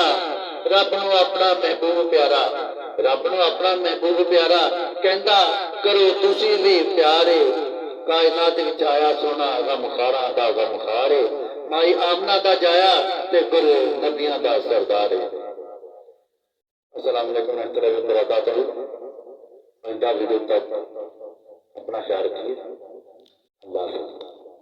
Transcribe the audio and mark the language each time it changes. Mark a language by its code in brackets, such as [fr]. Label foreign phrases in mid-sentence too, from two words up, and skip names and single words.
[pa] رب نوں اپنا محبوب پیارا، رب نوں اپنا محبوب پیارا کہندا کرو تسی وی پیارے. کائنات وچ آیا سوہنا غمخاراں دا غمخار ہے. مائی آمنہ دا جایا تے گرو نبیاں دا سردار ہے. [ar] السلام علیکم ورحمة الله وبركاته. [ur] آئندہ ویڈیو تک اپنا خیال رکھیے. اللہ حافظ.